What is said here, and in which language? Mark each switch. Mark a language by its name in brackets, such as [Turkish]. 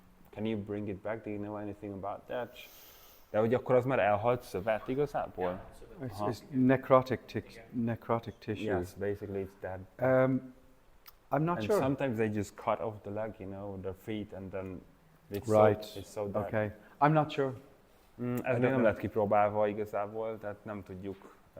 [English] Can you bring it back? Do you know anything about that? [Hungarian] De hogy akkor az már elhalt szövet igazából? [English] It's necrotic tissue. Yes, basically it's dead. I'm not And sure. sometimes they just cut off the leg, you know, the feet, and then it's so dead. Okay. I'm not sure. [Hungarian] Ez még nem lett kipróbálva igazából, tehát nem tudjuk.